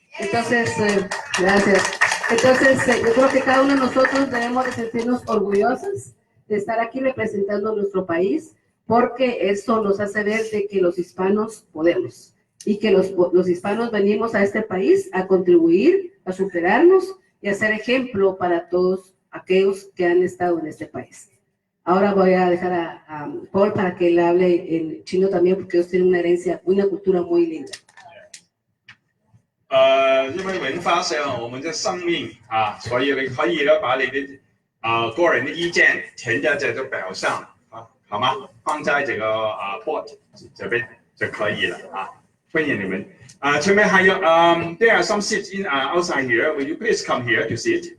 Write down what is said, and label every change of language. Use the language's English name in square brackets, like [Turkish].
[Spanish] Entonces, gracias. Entonces, yo creo que cada uno de nosotros debemos de sentirnos orgullosos de estar aquí representando nuestro país, porque eso nos hace ver de que los hispanos podemos, y que los hispanos venimos a este país a contribuir, a superarnos y a ser ejemplo para todos aquellos que han estado en este país. Ahora voy a dejar a Paul para que él hable en chino también, porque ellos tienen una herencia, una cultura muy linda. [Chinese] 因为文化是我们的生命啊，所以你可以呢把你的个人的意见填在这个表上啊，好吗？放在这个board 这边就可以了啊。欢迎你们前面还有 [English] there are some seats in outside here. Will you please come here to sit?